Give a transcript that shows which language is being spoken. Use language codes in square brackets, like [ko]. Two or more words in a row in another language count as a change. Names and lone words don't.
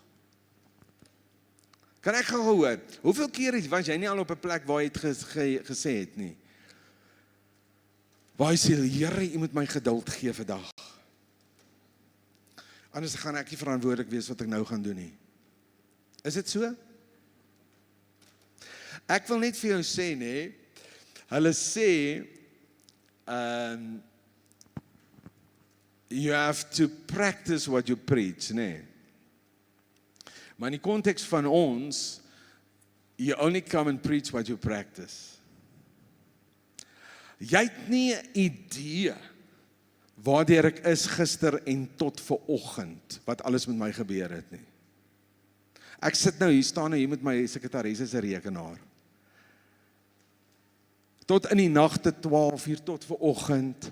[af] Kan ek gou hoor, hoeveel keer was jy nie al op 'n plek, waar jy het gesê het nie, waar jy sê, Here, U moet my geduld gee vandag. Anders gaan ek nie verantwoordelik wees wat ek nou gaan doen nie. Is dit so? Ek wil net vir jou sê, nee, hulle sê, [en] you have to practice what you preach, [af] nee. Maar in die konteks van ons, [en] you only come and preach what you practice. [af] Jy het nie 'n idee waardeur ek is gister en tot vanoggend, wat alles met my gebeur het nie. Ek sit nou hier, staan nou hier met my sekretaresse se rekenaar. Tot in die nagte 12 uur tot vanoggend.